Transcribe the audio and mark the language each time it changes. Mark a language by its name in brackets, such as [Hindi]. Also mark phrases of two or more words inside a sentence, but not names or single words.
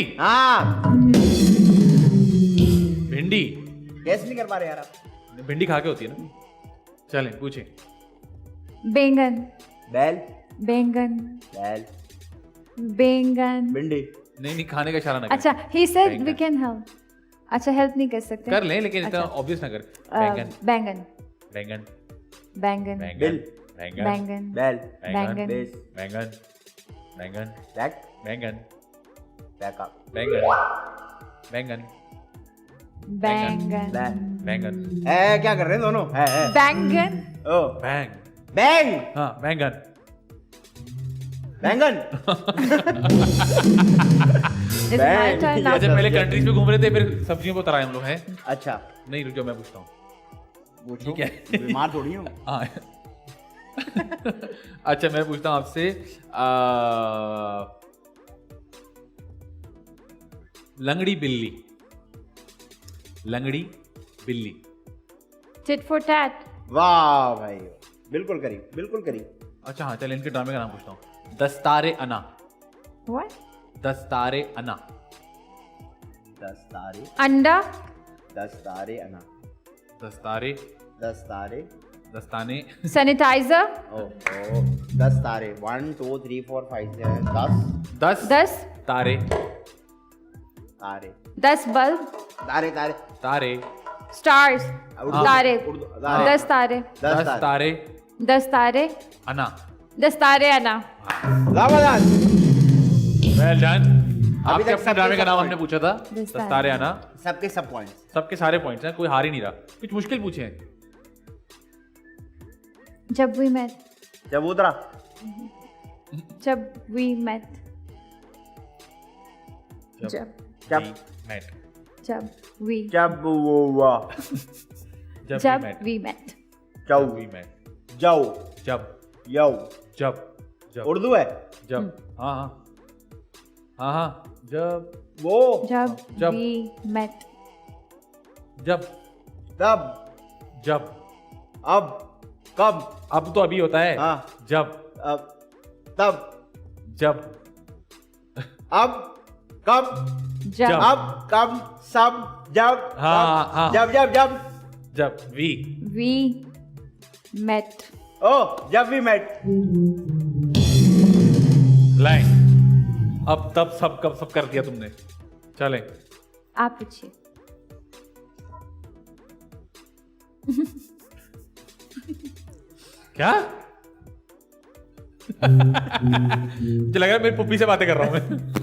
[Hindi] हाँ भिंडी। गैस नहीं कर पा रहे यार आप। भिंडी खा के होती है ना। चलें पूछें। बैंगन। बैल। बैंगन। बैल। बैंगन। भिंडी। नहीं खाने का इशारा ना करें। अच्छा, [English] he said [Hindi] बैंगन। [English] we can help. [Hindi] अच्छा, हेल्प नहीं कर सकते? कर लें लेकिन इतना अच्छा। ऑब्वियस ना करें। बैंगन। बैंगन। बैंगन। बैंगन। बिल। बैंगन। बैंगन। बैल। बैंगन। बेस। बैंगन। बैंगन। बैक। बैंगन। बैकअप। बैंगन। बैंगन। बैंगन। बैल। बैंगन। क्या कर रहे हैं दोनों? बैंगन। ओ बैंग। बैंग। हाँ बैंगन। बैंगन। [English] Is it my turn now? [Hindi] अच्छा पहले कंट्रीज में घूम रहे थे फिर सब्जियों को तराए हम लोग हैं। अच्छा नहीं रुक जाओ मैं पूछता हूँ। वो ठीक है। बीमार थोड़ी हूँ। हाँ अच्छा मैं पूछता हूँ आपसे लंगड़ी बिल्ली। लंगड़ी बिल्ली। [English] Tit for tat. [Hindi] वाह भाई बिल्कुल करीब बिल्कुल करीब। अच्छा हाँ चल इनके ड्रामे का नाम पूछता हूँ। दस्तारे अना। [English] What? [Hindi] दस्तारे अना। 10 तारे। अंडा। 10 तारे अना। दस्तारे। 10 तारे। दस्ताने। [English] Sanitizer. [Hindi] ओहो 10 तारे 1 2 3 4 5 6 10 10 10 तारे। तारे 10 बल्ब। तारे तारे तारे। [English] Stars. [Hindi] उर्दू- तारे। उर्दू- तारे। 10 तारे। 10 दस तारे। तारे 10 तारे। अना। 10 तारे अना। जबरदस्त। [English] well done. [Hindi] अभी आपके तक अपने सबके ड्रामे का सब नाम point। हमने पूछा था। दस्तारे। दस्तारे अना। सबके सब पॉइंट्स। सबके सारे पॉइंट्स हैं कोई हार ही नहीं रहा। कुछ मुश्किल पूछे हैं। जब we met. चबूतरा। जब we met. जब जब met। जब we जब वो हुआ जब met। we met. चौ we met। जाओ जब यौ जब जब उर्दू है। जब हाँ हाँ हाँ हाँ जब वो जब जब। we met. जब तब जब अब कब अब तो अभी होता है। हाँ जब अब तब जब अब कब जब अब कब सब जब हाँ, कब, हाँ। जब जब जब जब वी we met. ओ जब वी मेट। लाइन अब तब सब कब सब कर दिया तुमने। चले आप पूछिए। क्या मुझे लग रहा है मेरी पुप्पी से बातें कर रहा हूं मैं।